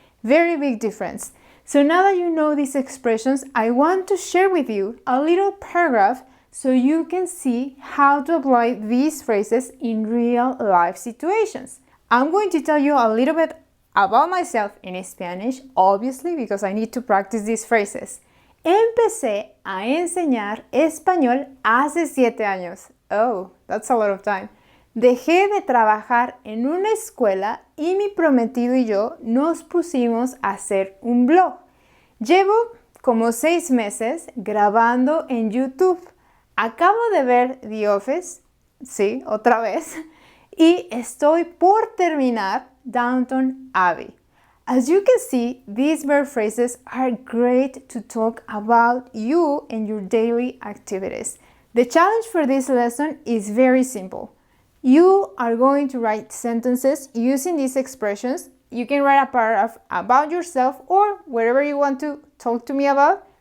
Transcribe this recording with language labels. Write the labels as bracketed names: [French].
[English] Very big difference. So now that you know these expressions, I want to share with you a little paragraph so you can see how to apply these phrases in real life situations. I'm going to tell you a little bit about myself in Spanish, obviously, because I need to practice these phrases. [Spanish] Empecé a enseñar español hace 7 años. [English] Oh, that's a lot of time. [Spanish] Dejé de trabajar en una escuela y mi prometido y yo nos pusimos a hacer un blog. Llevo como 6 meses grabando en YouTube. Acabo de ver The Office, sí, otra vez, y estoy por terminar Downton Abbey. [English] As you can see, these verb phrases are great to talk about you and your daily activities. The challenge for this lesson is very simple. You are going to write sentences using these expressions. You can write a paragraph about yourself or whatever you want to talk to me about.